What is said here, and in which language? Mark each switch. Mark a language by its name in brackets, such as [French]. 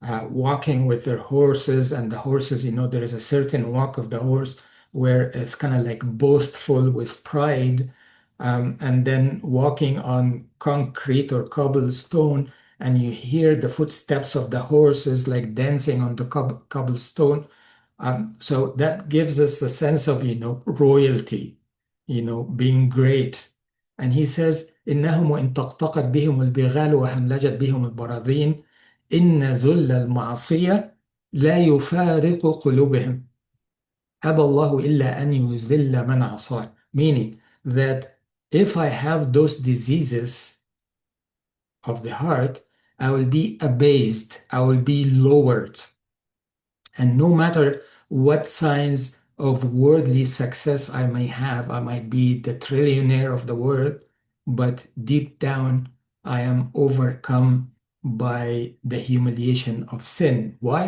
[English] walking with their horses, and the horses, there is a certain walk of the horse where it's kind of like boastful with pride, and then walking on concrete or cobblestone, and you hear the footsteps of the horses like dancing on the cobblestone. So that gives us a sense of, royalty, being great. And he says, [Arabic] إنهم وإن طقطقت بهم البغال وهملجت بهم البراذين إن ذل المعصية لا يفارق قلوبهم أبى الله إلا أن يذل من عصاه. [English] Meaning that if I have those diseases of the heart, I will be abased, I will be lowered. And no matter what signs of worldly success I may have, I might be the trillionaire of the world, but deep down I am overcome by the humiliation of sin. Why?